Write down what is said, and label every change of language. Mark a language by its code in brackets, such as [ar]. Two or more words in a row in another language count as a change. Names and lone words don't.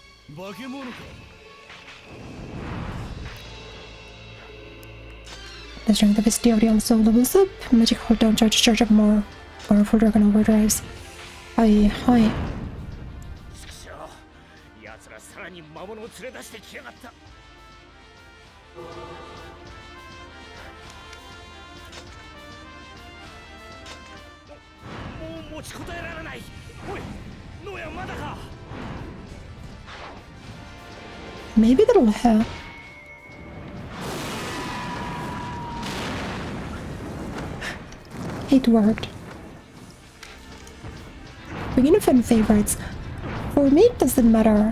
[en] The strength of his DOD also levels up. Magic hold down charge to charge up more powerful Dragon Overdrives. Hi, hi. [ja] 奴らさらに魔物を連れ出してきやがった。もう持ちこたえられない。おい、ノヤまだか。 [en] Maybe that'll help. It worked. Begin of fan favorites. For me, it doesn't matter.